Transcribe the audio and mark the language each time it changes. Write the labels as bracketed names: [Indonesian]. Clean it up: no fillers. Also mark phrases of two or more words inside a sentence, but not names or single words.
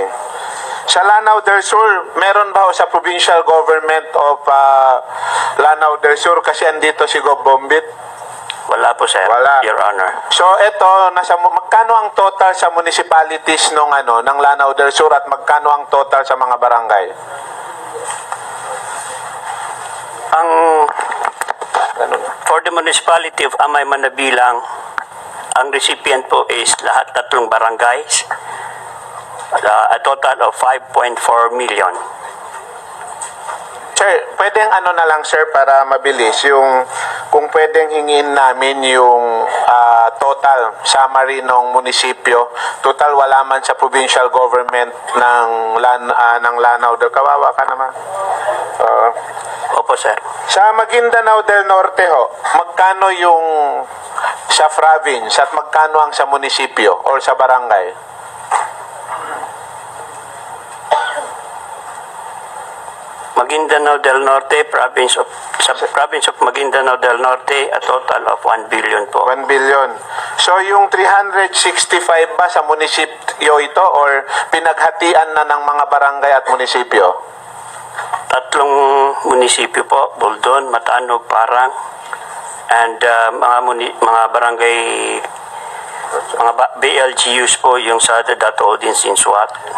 [Filipino] Sa Lanao del Sur, meron ba ho sa [English] provincial government of Lanao del Sur? [Filipino] Kasi andito si Gob Bombit. Wala po, sir. Wala. [English] Your Honor. [Filipino] So, ito, magkano ang total sa municipalities ng Lanao del Sur at magkano ang total sa mga barangay? [English] For the municipality of Amay Manabilang, [Filipino] ang recipient po is lahat tatlong barangays, [English] a total of 5.4 million. [Filipino] Sir, pwedeng na lang sir para mabilis yung kung pwedeng hingin namin yung total summary ng munisipyo. Total wala man sa [English] provincial government [Filipino] ng Lanao del Kawawa ka naman. Opo, sir. Sa Maguindanao del Norte ho, magkano yung sa province at magkano ang sa munisipyo or sa barangay? Maguindanao del Norte, sa [English] province of Maguindanao del Norte, a total of 1 billion po. 1 billion. [Filipino] So yung 365 ba sa munisipyo ito or pinaghatian na ng mga barangay at munisipyo? Tatlong munisipyo po, Buldon, Matanog, Parang, and mga barangay, mga BLGUs po, yung sa Dato Odin Sinsuat.